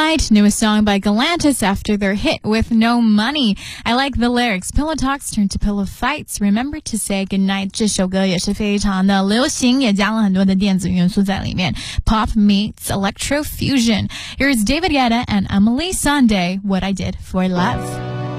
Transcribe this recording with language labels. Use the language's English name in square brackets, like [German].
[English] Newest song by Galantis after their hit with No Money. I like the lyrics. Pillow talks turn to pillow fights. Remember to say goodnight. [Chinese] 这首歌也是非常的流行，也加了很多的电子元素在里面。 [English] Pop meets electro fusion. Here's David Guetta and Emily Sandé, What I Did for Love.